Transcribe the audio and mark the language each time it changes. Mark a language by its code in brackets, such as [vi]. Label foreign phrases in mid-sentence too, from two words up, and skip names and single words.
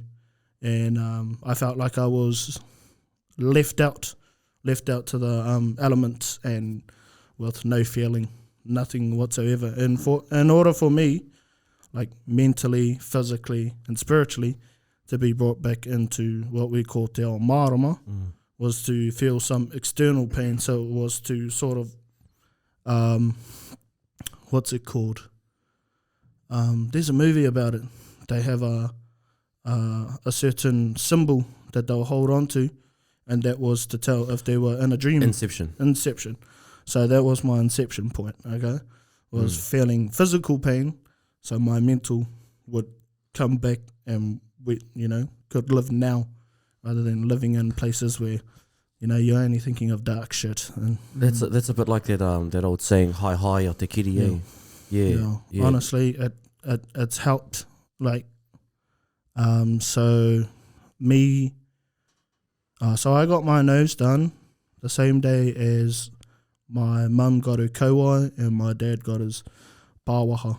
[en] And I felt like I was left out to the elements, and with no feeling, nothing whatsoever. And in order for me, like mentally, physically, and spiritually, to be brought back into what we call [mi] te ao marama, [en] was to feel some external pain. So it was to sort of, what's it called? There's a movie about it. They have a certain symbol that they'll hold on to, and that was to tell if they were in a dream. Inception. So that was my inception point, okay? Was feeling physical pain, so my mental would come back and we, could live now, rather than living in places where, you're only thinking of dark shit. And That's a bit like that old saying, [mi] "Hai hai o te kiri e." [en] Yeah. Honestly, it's helped. Like, so I got my nose done the same day as my mum got her kauai and my dad got his pāwaha.